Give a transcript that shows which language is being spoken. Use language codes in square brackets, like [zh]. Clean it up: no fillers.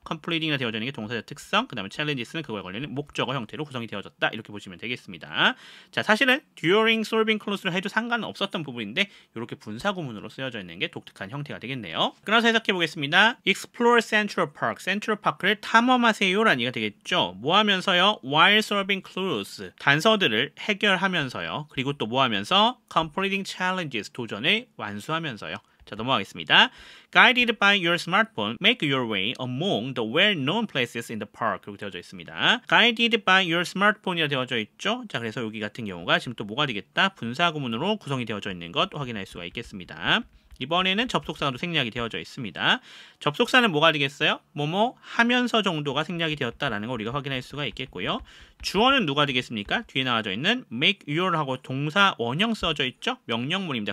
[ko] completing이라 되어져 있는 게 동사적 특성, 그 다음에 challenges는 그거에 걸리는 목적어 형태로 구성이 되어졌다. 이렇게 보시면 되겠습니다. 자, 사실은 during, [en] solving clues [ko] 를 해도 상관은 없었던 부분인데 이렇게 분사 구문으로 쓰여져 있는 게 독특한 형태가 되겠네요. 끊어서 해석해 보겠습니다. [en] Explore Central Park, [ko] Central Park를 탐험하세요 라는 얘기가 되겠죠. 뭐 하면서요? [en] While solving clues, [ko] 단서들을 해결하면서요. 그리고 또 뭐 하면서? [en] Completing challenges, [ko] 도전을 완수하면서요. 자, 넘어가겠습니다. [en] Guided by your smartphone, make your way among the well-known places in the park. [ko] 이렇게 되어져 있습니다. [en] Guided by your smartphone이라 [ko] 되어져 있죠. 자, 그래서 여기 같은 경우가 지금 또 뭐가 되겠다? 분사 구문으로 구성이 되어져 있는 것 확인할 수가 있겠습니다. 이번에는 접속사도 생략이 되어져 있습니다. 접속사는 뭐가 되겠어요? 뭐뭐 하면서 정도가 생략이 되었다라는 거 우리가 확인할 수가 있겠고요. 주어는 누가 되겠습니까? 뒤에 나와져 있는 [en] make your [ko] 하고 동사 원형 써져 있죠? 명령문입니다.